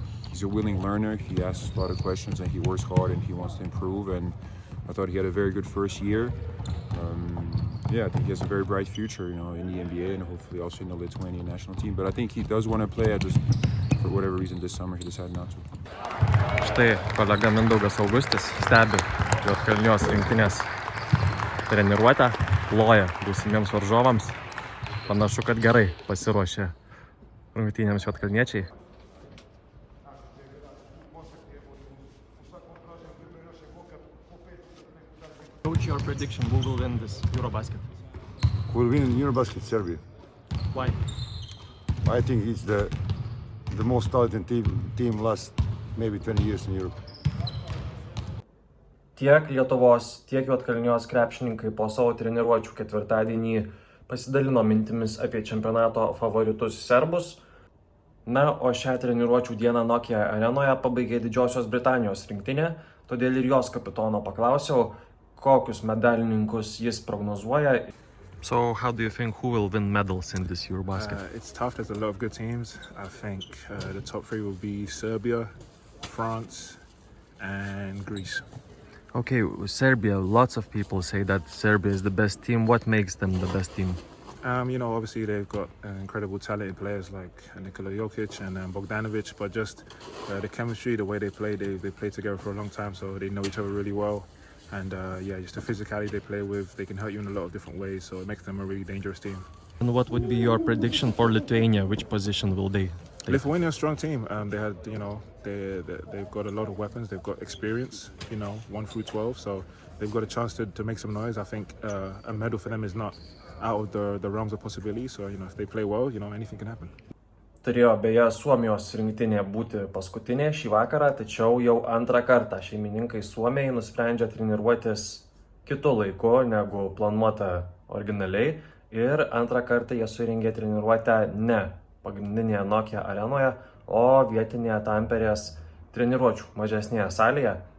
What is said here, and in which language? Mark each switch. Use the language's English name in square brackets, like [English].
[English] He's a willing learner. He asks a lot of questions and he works hard and he wants to improve. And I thought he had a very good first year. I think he has a very bright future, in the NBA and hopefully also in the Lithuanian national team. But I think he does want to play. Just for whatever reason this summer he decided not to. [Lithuanian] Štai kolega Mindaugas Augustis stebi Juodkalnijos rinktinės treniruotę, ploja būsimiems varžovams. Panašu, kad gerai pasiruošė rungtynėms juodkalniečiai. [English] What's your prediction? Who will win this Eurobasket? Who will win in Eurobasket? Serbia. Why? I think it's the most talented team last maybe 20 years in Europe. [Lithuanian] Tiek Lietuvos, tiek Juodkalnijos krepšininkai po savo treniruočių ketvirtadienį pasidalino mintimis apie čempionato favoritus serbus. Na, o šią treniruočių dieną Nokia arenoje pabaigė Didžiosios Britanijos rinktinė, todėl ir jos kapitono paklausiau, kokius medalininkus jis prognozuoja. [English] So how do you think who will win medals in this Eurobasket? It's tough. There's a lot of good teams. I think the top three will be Serbia, France, and Greece. Okay, Serbia, lots of people say that Serbia is the best team. What makes them the best team? Obviously they've got incredible talented players like Nikola Jokic and Bogdanovic, but just the chemistry, the way they play together for a long time, so they know each other really well. And just the physicality they play with, they can hurt you in a lot of different ways, so it makes them a really dangerous team. And what would be your prediction for Lithuania? Which position will they take? Lithuania is a strong team. They've got a lot of weapons. They've got experience. 1 through 12, so they've got a chance to make some noise. I think a medal for them is not out of the realms of possibility. So if they play well, anything can happen. [Lithuanian] Turėjo beje Suomijos rinktinė būti paskutinė šį vakarą, tačiau jau antrą kartą šeimininkai Suomijai nusprendžia treniruotis kitu laiku negu planuota originaliai ir antrą kartą jie surengė treniruotę ne pagrindinėje Nokia arenoje, o vietinėje Tamperės treniruočių mažesnėje salėje.